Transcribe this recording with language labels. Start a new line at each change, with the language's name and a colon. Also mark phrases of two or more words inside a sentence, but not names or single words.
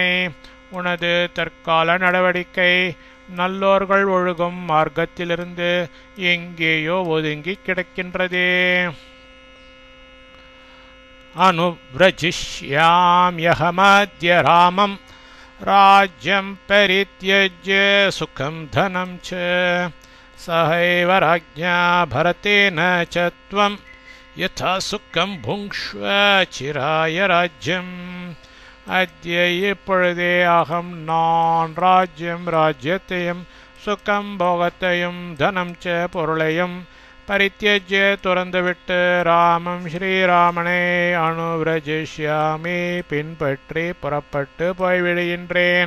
Tamil: உனது தற்கால நடவடிக்கை நல்லோர்கள் ஒழுகும் மார்க்கத்திலிருந்து எங்கேயோ ஒதுங்கி கிடக்கின்றதே.
Sanskrit: अनुव्रजिष्याम्यहमद्य रामम् राज्यम् परित्यज्य सुखम् धनम् च सहैव राज्ञा भरतेन च त्वं यथा सुखं भुङ्क्ष्व चिराय राज्यम् अद्य
Tamil: இப்பொழுதே அகம் நான் ராஜ்யம் ராஜ்யத்தையும் சுகம் போகத்தையும்
Sanskrit: धनम् च
Tamil: பொருளையும் பரித்யஜ்ய துறந்துவிட்டு ராமம் ஸ்ரீராமனை அனுவ்ரஜிஷ்யாமி பின்பற்றி புறப்பட்டு போய்விடுகின்றேன்.